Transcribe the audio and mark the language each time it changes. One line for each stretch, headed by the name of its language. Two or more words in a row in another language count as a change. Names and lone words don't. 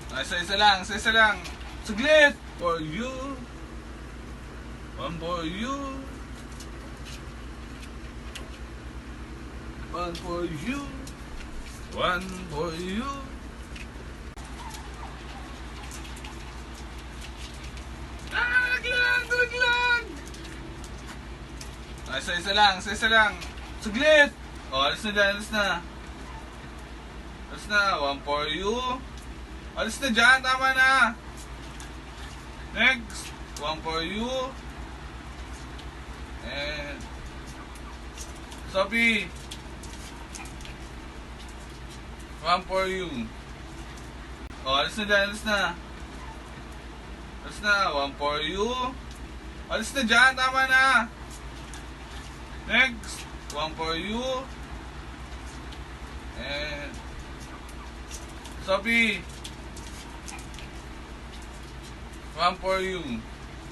Filipino: Isa-isa lang, isa-isa lang. Saglit!
English: For you. One for you. One for you. One for you.
Filipino: Laglag! Isa-isa lang, isa-isa lang. Saglit! O, alis na dyan, alis na. Alis na,
English: one for you.
Filipino: Alis na dyan, tama na.
English: Next, one for you. And Sophie, one for you.
Filipino: O, alis na dyan, alis na. Alis na,
English: one for you.
Filipino: Alis na dyan, tama na.
English: Next, one for you. And Sophie, one for you.